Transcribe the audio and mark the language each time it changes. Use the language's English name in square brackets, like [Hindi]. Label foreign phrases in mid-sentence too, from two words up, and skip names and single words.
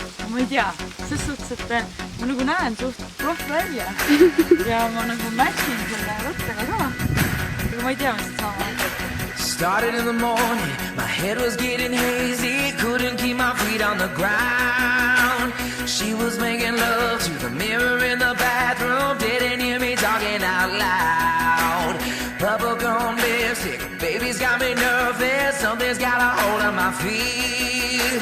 [Estonian] ma ei tea, ses suhtes, et ma nagu näen suht proff välja ja ma nagu matchin selle võttega ka. Aga ma ei tea, mis see saama hakkab. [English] Started in the morning, my head was getting hazy, couldn't keep my feet on the ground. She was making love to the mirror in the bathroom, didn't hear me talking out loud. Bubblegum lipstick, baby's got me nervous, something's got a hold on my feet.